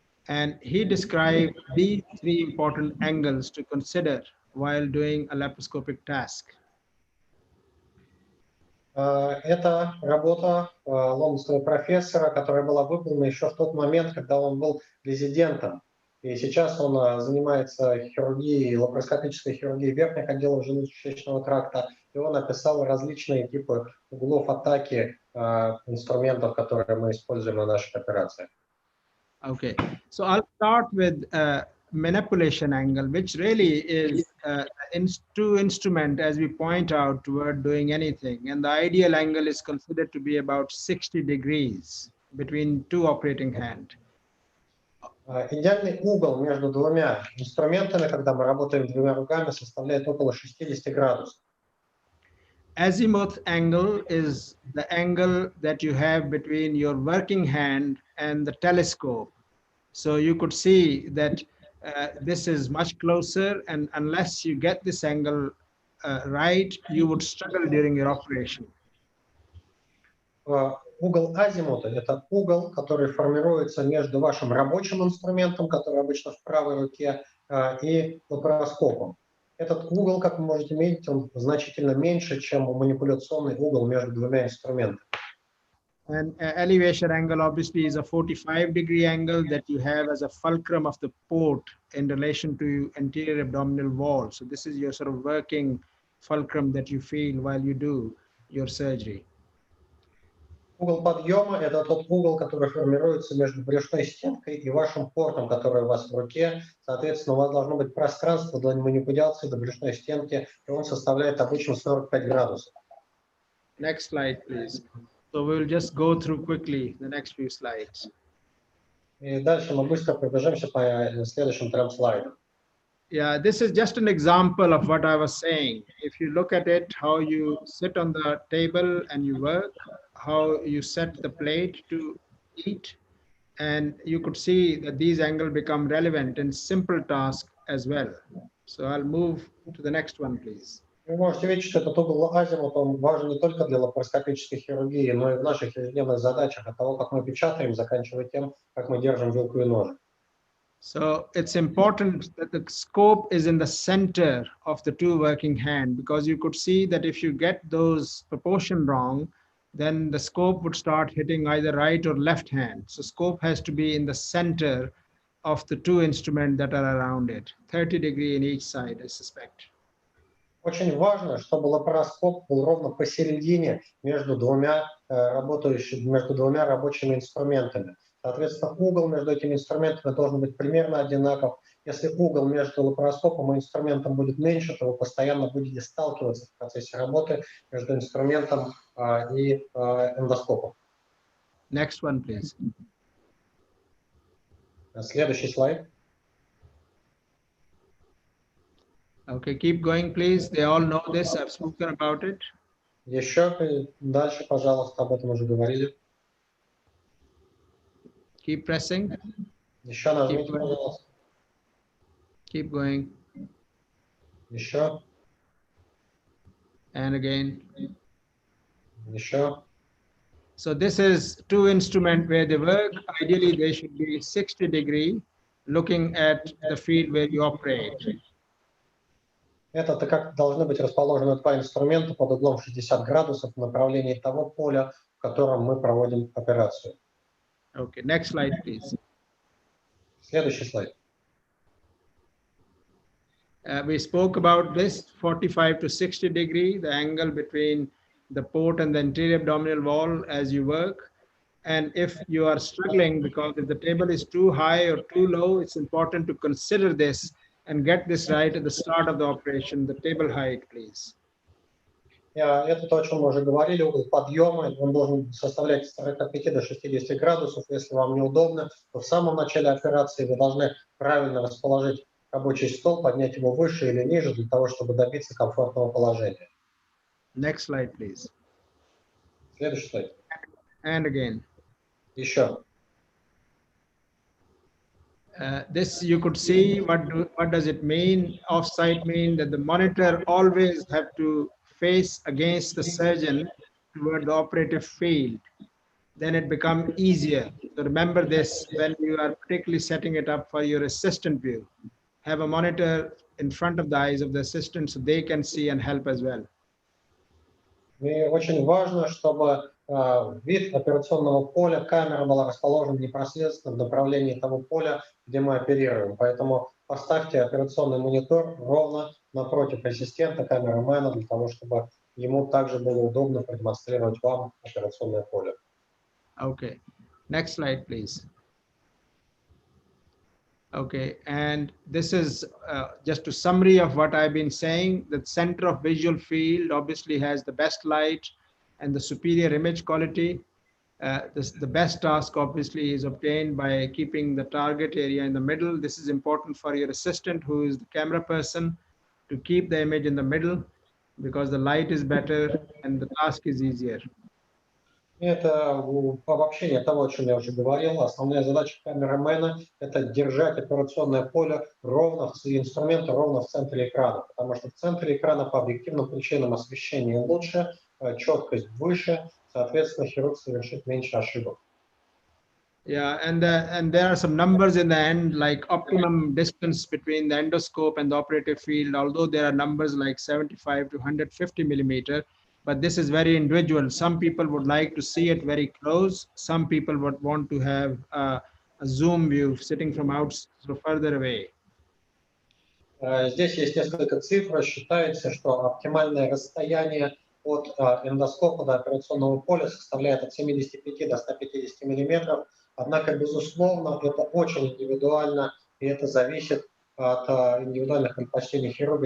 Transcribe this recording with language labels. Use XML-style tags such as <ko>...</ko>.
<en>And he described these three important angles to consider while doing a laparoscopic task.</en> <ru>Это работа лондонского профессора, которая была выполнена еще в тот момент, когда он был резидентом. И сейчас он занимается хирургией, лапароскопической хирургией верхних отделов желудочно-кишечного тракта. И он описал различные типы углов атаки инструментов, которые мы используем на наших операциях.</ru> <en>Okay, so I'll start with manipulation angle, which really is two instrument as we point out toward doing anything. And the ideal angle is considered to be about 60 degrees between two operating hand.</en> <ru>Идеальный угол между двумя инструментами, когда мы работаем двумя руками, составляет около 60 градусов.</ru> <en>Azimuth angle is the angle that you have between your working hand and the telescope. So you could see that this is much closer, and unless you get this angle right, you would struggle during your operation.</en> <ru>Угол азимута – это угол, который формируется между вашим рабочим инструментом, который обычно в правой руке, и лапароскопом. Этот угол, как вы можете видеть, он значительно меньше, чем манипуляционный угол между двумя инструментами.</ru> <en>And elevation angle obviously is a 45-degree angle that you have as a fulcrum of the port in relation to anterior abdominal wall. So this is your sort of working fulcrum that you feel while you do your surgery.</en> <ru>Угол подъема – это тот угол, который формируется между брюшной стенкой и вашим портом, который у вас в руке. Соответственно, у вас должно быть пространство для манипуляции до брюшной стенки, и он составляет обычно 45 градусов.</ru> <en>Next slide, please. So we'll just go through quickly the next few slides.</en> <ru>И дальше мы быстро пробежимся по следующим 3 слайдам.</ru> <en>Yeah, this is just an example of what I was saying. If you look at it, how you sit on the table and you work, how you set the plate to eat, and you could see that these angles become relevant in simple tasks as well. So I'll move to the next one, please.</en> <ru>Вы можете видеть, что этот угол азимут, он важен не только для лапароскопической хирургии, но и в наших ежедневных задачах, от того, как мы печатаем, заканчивая тем, как мы держим вилку и ножик.</ru> <en>So it's important that the scope is in the center of the two working hand, because you could see that if you get those proportion wrong, then the scope would start hitting either right or left hand. So scope has to be in the center of the two instruments that are around it, 30 degrees in each side, I suspect.</en> <ru>Очень важно, чтобы лапароскоп был ровно посередине между двумя рабочими инструментами. Соответственно, угол между этими инструментами должен быть примерно одинаков. Если угол между лапароскопом и инструментом будет меньше, то вы постоянно будете сталкиваться в процессе работы между инструментом и эндоскопом.</ru> <en>Next one, please.</en> <ru>Следующий слайд.</ru> <en>Okay, keep going, please. They all know this. I've spoken about it.</en> <ru>Еще дальше, пожалуйста, об этом уже говорили.</ru> <en>Keep pressing.</en> <ru>Еще нажмите, пожалуйста.</ru> <en>Keep going.</en> <ru>Еще.</ru> <en>And again.</en> <ru>Еще.</ru> <en>So this is two instruments where they work. Ideally, they should be 60 degrees, looking at the field where you operate.</en> <ru>Это как должны быть расположены 2 инструмента под углом 60 градусов в направлении того поля, в котором мы проводим операцию.</ru> <en>Okay, next slide, please.</en> <ru>Следующий слайд.</ru> <en>We spoke about this 45 to 60 degrees, the angle between the port and the anterior abdominal wall as you work. And if you are struggling, because if the table is too high or too low, it's important to consider this and get this right at the start of the operation, the table height, please.</en> <ru>Это то, о чем мы уже говорили, угол подъема, он должен составлять с 45 до 60 градусов. Если вам неудобно, то в самом начале операции вы должны правильно расположить рабочий стол, поднять его выше или ниже, для того, чтобы добиться комфортного положения.</ru> <en>Next slide, please.</en> <ru>Следующий слайд.</ru> <en>And again.</en> <ru>Еще.</ru> <en>This you could see, what does it mean? Offsite mean that the monitor always have to face against the surgeon toward the operative field. Then it becomes easier. So remember this when you are particularly setting it up for your assistant view. Have a monitor in front of the eyes of the assistant so they can see and help as well.</en> <ru>И очень важно, чтобы вид операционного поля, камера была расположена непосредственно в направлении того поля, где мы оперируем. Поэтому поставьте операционный монитор ровно напротив ассистента, камерамена, для того, чтобы ему также было удобно продемонстрировать вам операционное поле.</ru> <en>Okay. Next slide, please. Okay, and this is just a summary of what I've been saying. The center of visual field obviously has the best light and the superior image quality. The best task obviously is obtained by keeping the target area in the middle. This is important for your assistant, who is the camera person, to keep the image in the middle because the light is better and the task is easier.</en> <ru>Это обобщение того, о чем я уже говорил. Основная задача камерамена – это держать операционное поле ровно, инструменты ровно в центре экрана, потому что в центре экрана по объективным причинам освещение лучше, четкость выше, соответственно, хирург совершит меньше ошибок.</ru> <en>Yeah, and there are some numbers in the end, like optimum distance between the endoscope and the operative field, although there are numbers like 75 to 150 millimeter. But this is very individual. Some people would like to see it very close. Some people would want to have a zoom view sitting from out so further away.</en> <ru>Здесь есть несколько цифр. Считается, что оптимальное расстояние от эндоскопа до операционного поля составляет от 75 до 150 миллиметров. Однако, безусловно, это очень индивидуально, и это зависит от индивидуальных предпочтений хирурга.</ru>